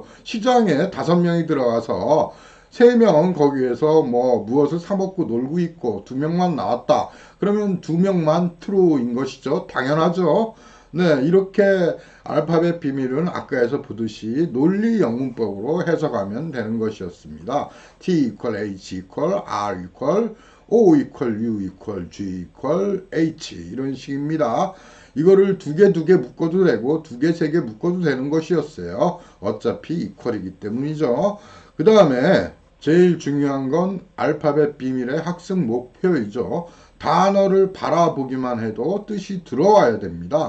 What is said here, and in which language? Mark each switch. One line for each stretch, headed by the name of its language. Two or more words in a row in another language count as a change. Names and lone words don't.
Korean: 시장에 5명이 들어가서 3명은 거기에서 뭐 무엇을 사 먹고 놀고 있고 2명만 나왔다. 그러면 2명만 true인 것이죠. 당연하죠. 네, 이렇게 알파벳 비밀은 아까에서 보듯이 논리 영문법으로 해석하면 되는 것이었습니다.
English: T equal H equal R equal O equal U equal G equal H
Korean: 이런 식입니다. 이거를 두 개 묶어도 되고 두 개, 세 개 묶어도 되는 것이었어요. 어차피 이퀄이기 때문이죠. 그 다음에 제일 중요한 건 알파벳 비밀의 학습 목표이죠. 단어를 바라보기만 해도 뜻이 들어와야 됩니다.